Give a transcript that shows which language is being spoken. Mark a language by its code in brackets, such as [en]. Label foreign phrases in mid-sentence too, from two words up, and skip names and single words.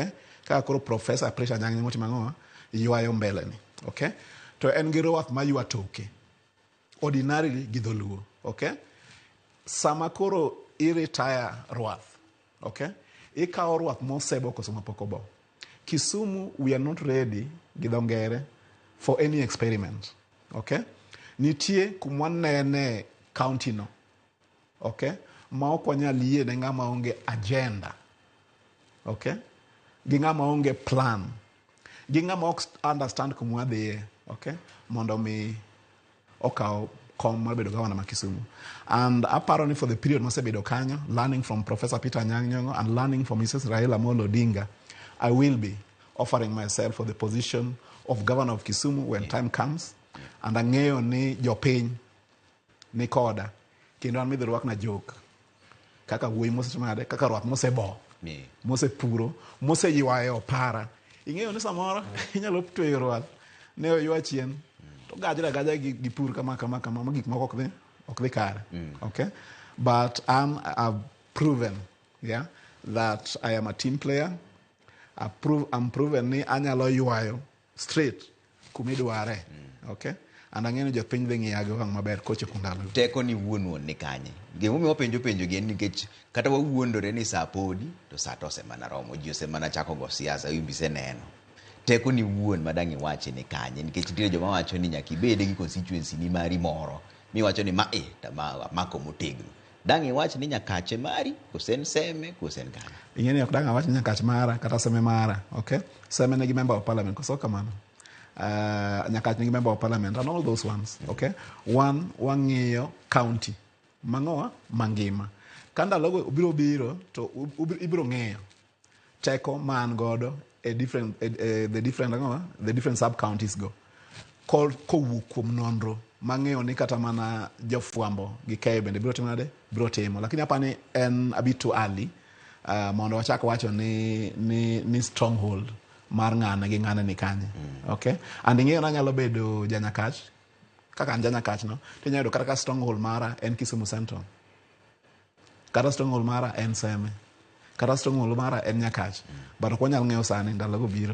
[luo] Ka koro Professor Peter Nyang'nyong'o timangoa ywayo mbele ni, okay? To en gi ruath ma ywa toke ordinarily Gidoluo, okay? Sama koro i-retire ruath, okay? Ikawo ruath mosebo koso mapokobo. Kisumu, [en] we are not ready, gidongere, for any experiment, okay? [luo] Nitie kumwanene county no, okay? Ma okwanya liye ne ngama onge agenda, okay? Gi ngama onge plan. Gi ngama ok understand kumwadhiye, okay? Mondo mi okaw kom mar bedo gavana ma Kisumu. [en] And apparently for the period [luo] mosebedo kanyo, [en] learning from Professor Peter Nyang'nyong'o and learning from Mrs. Raila Amolo Odinga, I will be offering myself for the position of governor of Kisumu when time comes. [luo] And ang'eyo ni jopiny ni koda kendo an midhi rwak na jok kaka wuoyi mosetimade kaka rwath mosebo mosepuro moseywayo opara. Ing'eyo ni samoro inyalo tweyo rwath ne oywa chien to gaja gi pur kama gik moko ok dhi kare, okay? [en] But I've proven, yeah, that I am a team player. I'm proven [luo] ni anyalo ywayo straight kumidware, okay? And ang'eyo jopiny dhi ng'iyago wang' maber kochopo ndalo. Teko ni wuon ni kanye? Gimomiyo penjo gi nikech kata wawuondore ni saa podi to saa to osemana romo, ji osemana chako go siasa, wimbi se neno. Teko ni wuon madang' iwache ni kanye? Nikech nitie joma wacho ni nyaka ibed gi constituency ni mari moro miwacho ni mako motegno. Dang' iwach ni Nyakache mari kosen seme kosen kanye? Ing'eni ok dang' awach ni Nyakach mara kata seme mara, okay? Seme nigi [en] member of parliament [luo] koso kamano. [en] Nyakach nigi member of parliament and all those ones, okay? [luo] One wang'iyo county mangoa mangima. Kanda logo biro to ibiro ng'eyo teko man godo [en] the different sub counties [luo] go. Kowuok kuom nonro mang'eyo ni kata mana jofwambo gi keyo bende biro timo, [sw] lakini hapa [luo] ni en [en] a bit too early [luo] mondo wachak wacho ni stronghold mar ng'ane gi ng'ane ni kanye, okay? And ing'eyo na nyalo bedo Janyakach kaka an Janyakach no tinyalo bedo kata stronghold mara en Kisumu Central, kata stronghold mara en Seme, kata stronghold mara en Nyakach, but ok wanyal ng'eyo sani ndalo go biro.